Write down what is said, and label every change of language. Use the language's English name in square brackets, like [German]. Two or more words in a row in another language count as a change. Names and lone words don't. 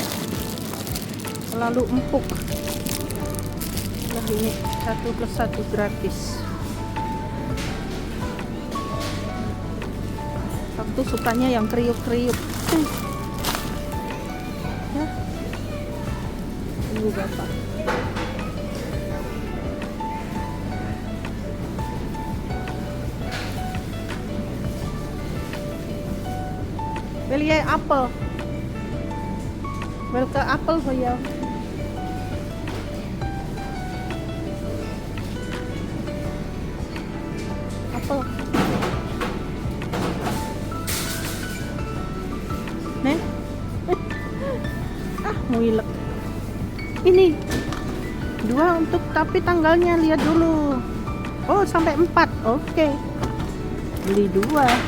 [Indonesian] Terlalu empuk. Nah, ini 1 plus 1 gratis. Aku sukanya yang kriuk-kriuk. Ya. Tunggu Bapak. [Dutch] Wil jij appel? Welke appel voor jou? Appel. Nih. Muilek. [Indonesian] Ini 2 untuk, tapi tanggalnya lihat dulu. Oh, sampai 4. Oke. Beli 2.